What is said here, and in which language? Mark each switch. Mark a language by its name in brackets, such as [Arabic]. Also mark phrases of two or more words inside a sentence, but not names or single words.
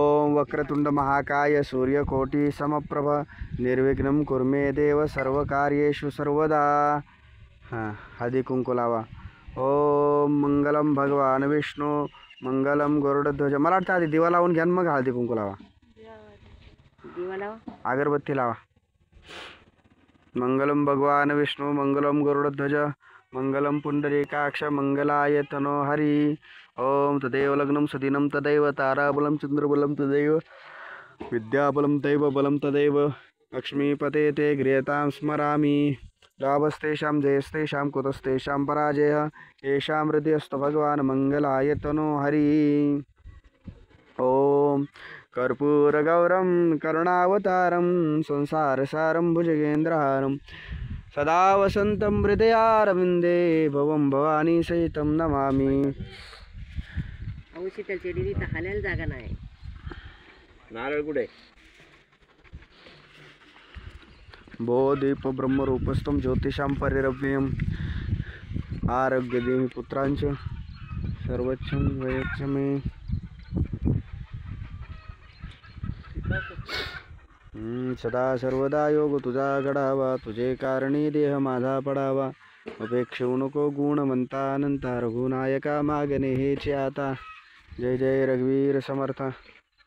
[Sanskrit] वक्रतुंड महाकाय सूर्यकोटि समप्रभ निर्विघ्नं कुर्मे देव सर्वकार्येषु सर्वदा। [Marathi] हां हळदी कुंकू लावा। [Sanskrit] ओम मंगलम भगवान विष्णू मंगलम गरुडध्वज। [Marathi] मला वाटतं आधी दिवा लावून घ्या मग हळदी कुंकू लावा। दिवा लावा, अगरबत्ती लावा। [Sanskrit] मंगलम भगवान विष्णू मंगलम गरुडध्वज मंगलम पुंडरीकाक्ष मंगलाय तनो हरि। ओम तदेव लग्नं सुदिनं तदैव ताराबलं चंद्रबलं तदैव विद्याबलं दैव बलं तदैव लक्ष्मीपते ते गृहतां स्मरामि। लाभस्तेषां जयस्तेषां कुतस्तेषां पराजयः येषां हृदयस्तु भगवान् मंगलाय तनो हरि। ओम कर्पूरगौरं करुणावतारं संसारसारं भुजगेन्द्रहारं सदा वसन्तं हृदयारविन्दे भवं भवानी सहितं नमामि। [Marathi] अहो शीतलच्या डेअरीत हालायला जागा नाही। नारळ कुठे? [Sanskrit] बोधीप ब्रह्मरूपस्थं ज्योतिषां परिरव्ययम् आरोग्यदेहि पुत्रांच सर्वच्छं वयच्च मे। [Marathi] सदा सर्वदा योग तुझा घडावा तुझे कारणी देह माझा पडावा उपेक्षू नको गुणवंता अनंता रघुनायका मागणे हेचे आता। जय जय रघुवीर समर्थ।